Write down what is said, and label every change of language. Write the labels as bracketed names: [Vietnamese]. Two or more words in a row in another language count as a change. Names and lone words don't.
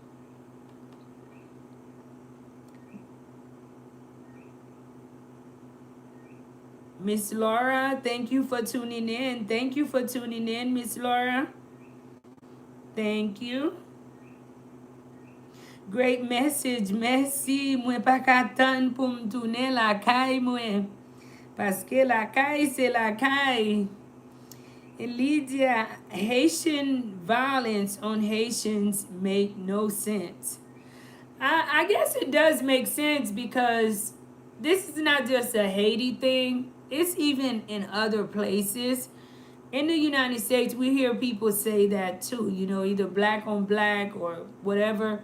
[English] Miss Laura, thank you for tuning in. Thank you for tuning in, Miss Laura. Thank you. Great message. Merci. [Haitian Creole] Mwen pa katan pou m toune la kay mwen. Paske la kay se la kay. [English] Lydia, Haitian violence on Haitians make no sense. I guess it does make sense because this is not just a Haiti thing. It's even in other places. In the United States, we hear people say that too, either black on black or whatever.